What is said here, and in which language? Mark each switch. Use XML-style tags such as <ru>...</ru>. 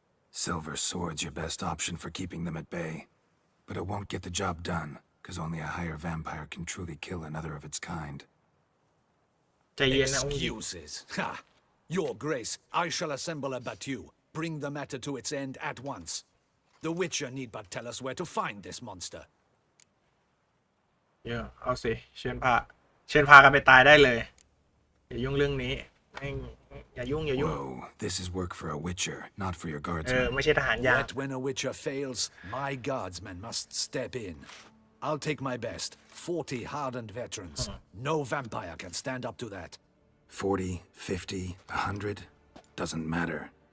<en>Silver sword's your best option for keeping them at bay. But it won't get the job done, because only a higher vampire can truly kill another of its kind.</en> <th>ใจเย็นนะองค์หญิง</th> <en>Excuses. Ha! Your Grace, I shall assemble a battue. Bring the matter to its end at once. The Witcher need but tell us where to find this monster.</en> <th>เอาสิเชิญพากันไปตายได้เลยอย่ายุ่งเรื่องนี้อย่ายุ่ง</th> <en>Whoa, this is work for a witcher, not for your guardsmen.</en> <th>ไม่ใช่ทหารยาม</th> <en>Yet when a Witcher fails, my guardsmen must step in. I'll take my best. 40 hardened veterans. No vampire can stand up to that. 40, 50, 100, doesn't matter.</en>